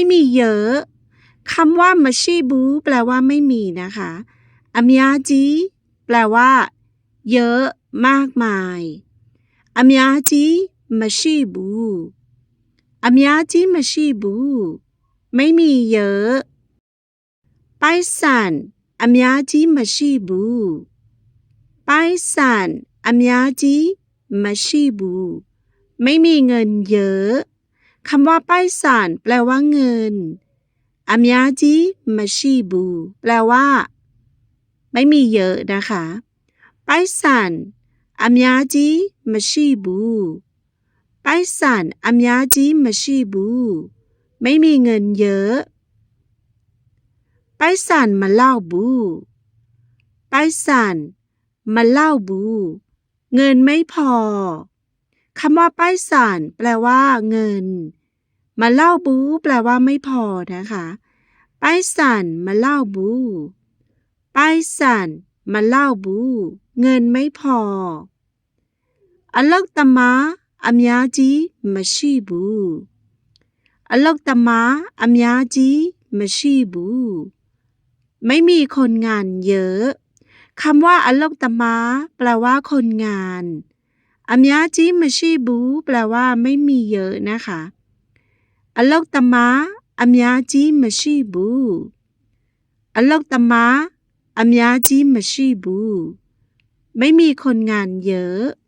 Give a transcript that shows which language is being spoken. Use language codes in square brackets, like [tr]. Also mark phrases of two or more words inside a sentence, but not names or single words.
[th] มีเยอะคำว่ามาชีบูแปลว่าไม่มีนะคะอเมียจีแปลว่าเยอะมากมายอเมียจี [my] မရှိဘူး အများကြီး မရှိဘူး [th] ไม่มีเยอะ [my] ပိုက်ဆံအများ ကြီးမရှိဘူးပိုက်ဆံအများကြီးမရှိဘူး [th] ไม่มีเงินเยอะคำว่า [my] ပိုက်ဆံ [th] แปลว่าเงิน [my] အများကြီးမရှိဘူး [th] แปลว่าไม่มีเยอะนะคะ [my] ပိုက်ဆံအများကြီးမရှိဘူးပိုက်ဆံအများကြီးမရှိဘူး [th] ไม่มีเงินเยอะ [my] ပိုက်ဆံမလောက်ဘူးပိုက်ဆံမလောက်ဘူး [th] เงินไม่พอคำว่า [my] ပိုက်ဆံ [th] แปลว่าเงินมะเล่าบูแปลว่าไม่พอนะคะ [my] ပိုက်ဆံမလောက်ဘူးပိုက်ဆံမလောက်ဘူး [th] เงินไม่พอ [my] အလုတ်သမားအများ ကြီးမရှိဘူးအလုတ်သမားအများကြီးမရှိဘူး [th] ไม่มีคนงานเยอะคำว่าอโลกตมะแปลว่าคนงาน [my] အများကြီး မရှိဘူး [th] แปลว่าไม่มีเยอะนะคะ [my] အလုပ်သမား အများကြီး မရှိဘူး အလုပ်သမား အများကြီး မရှိဘူး [th] ไม่มีคนงานเยอะ